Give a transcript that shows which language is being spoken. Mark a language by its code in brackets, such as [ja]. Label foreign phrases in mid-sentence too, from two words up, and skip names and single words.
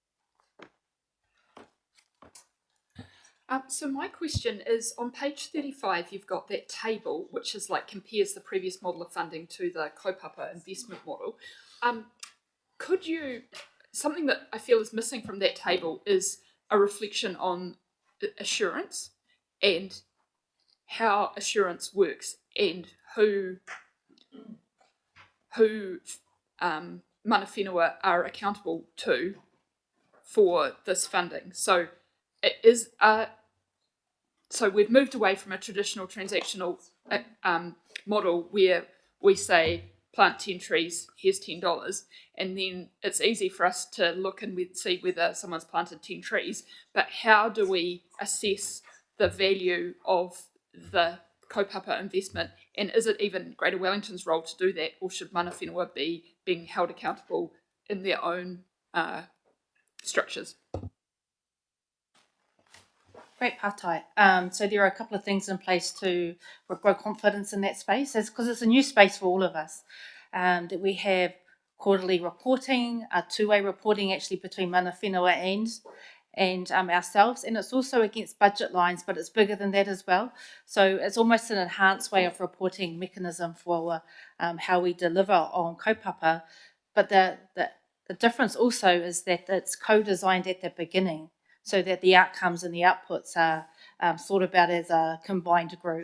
[en] So my question is, on page 35, you've got that table, which is like compares the previous model of funding to the kaupapa investment model. Could you, something that I feel is missing from that table is a reflection on assurance and how assurance works and who [mi] mana whenua [en] are accountable to for this funding. So it is so we've moved away from a traditional transactional model where we say plant 10 trees, here's $10, and then it's easy for us to look and see whether someone's planted 10 trees, but how do we assess the value of the kaupapa investment, and is it even Greater Wellington's role to do that, or should [mi] mana whenua [en] be being held accountable in their own structures. Great patai. So there are a couple of things in place to grow confidence in that space, because it's a new space for all of us. That we have quarterly reporting, two-way reporting actually between [mi] mana whenua [en] and ourselves, and it's also against budget lines, but it's bigger than that as well. So it's almost an enhanced way of reporting mechanism for how we deliver on kaupapa. But the difference also is that it's co-designed at the beginning, so that the outcomes and the outputs are thought about as a combined group.